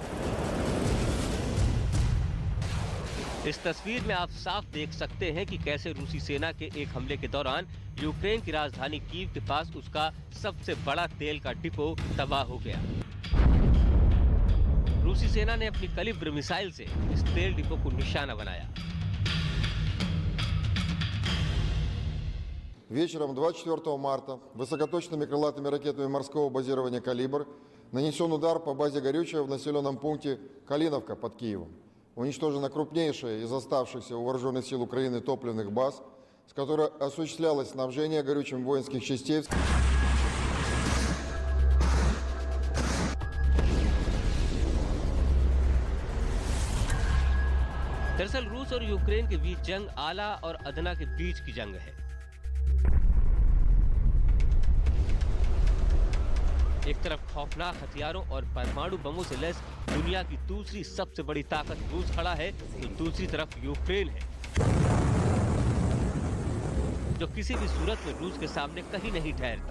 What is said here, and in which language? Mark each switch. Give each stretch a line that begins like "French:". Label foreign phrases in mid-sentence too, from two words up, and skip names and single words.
Hindi: इस तस्वीर में आप साफ देख सकते हैं कि कैसे रूसी सेना के एक हमले के दौरान यूक्रेन की राजधानी कीव के पास उसका सबसे बड़ा तेल का डिपो तबाह हो गया। रूसी सेना ने अपनी कलिब्र मिसाइल से इस तेल डिपो को निशाना बनाया।
Russian: Вечером 24 марта высокоточными крылатыми ракетами морского базирования «Калибр» нанесен удар по базе горючего в населенном пункте Калиновка под Киевом. Уничтожена крупнейшая из оставшихся у вооруженных сил Украины топливных баз, с которой осуществлялось снабжение горючим воинских частей.
Hindi: दरअसल रूस और यूक्रेन के बीच जंग आला और अदना के बीच की जंग है। एक तरफ खौफनाक हथियारों और परमाणु बमों से लैस दुनिया की दूसरी सबसे बड़ी ताकत रूस खड़ा है, तो दूसरी तरफ यूक्रेन है, जो किसी भी सूरत में रूस के सामने कहीं नहीं ठहरता।